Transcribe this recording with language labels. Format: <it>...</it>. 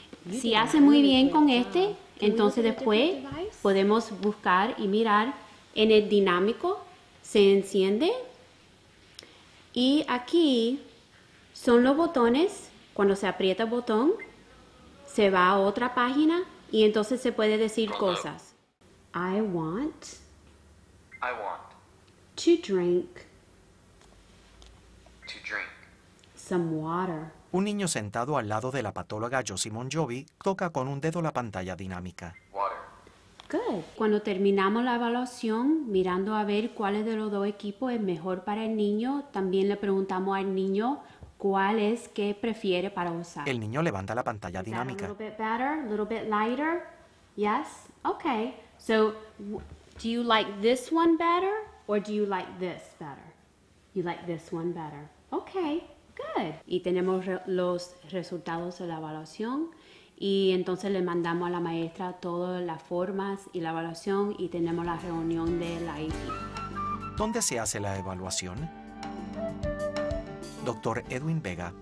<es>Si hace muy bien con este, entonces después podemos buscar y mirar en el dinámico, se enciende y aquí son los botones. Cuando se aprieta el botón, se va a otra página y entonces se puede decir cosas.</es> <en>I want to drink some water.</en> <es>Un niño sentado al lado de la patóloga Josie Monjovi toca con un dedo la pantalla dinámica.</es> <en>Good.</en> <es>Cuando terminamos la evaluación, mirando a ver cuál de los dos equipos es mejor para el niño, también le preguntamos al niño cuál es que prefiere para usar. El niño levanta la pantalla</es> <en>Is that</en> <es>dinámica.</es> <en>a little bit better, a little bit lighter? Yes? Okay. So, do you like this one better or do you like this better? You like this one better. Okay, good.</en> <es>Y tenemos los resultados de la evaluación y entonces le mandamos a la maestra todas las formas y la evaluación y tenemos la reunión de la IEP. ¿Dónde se hace la evaluación? Dr. Edwin Vega.</es>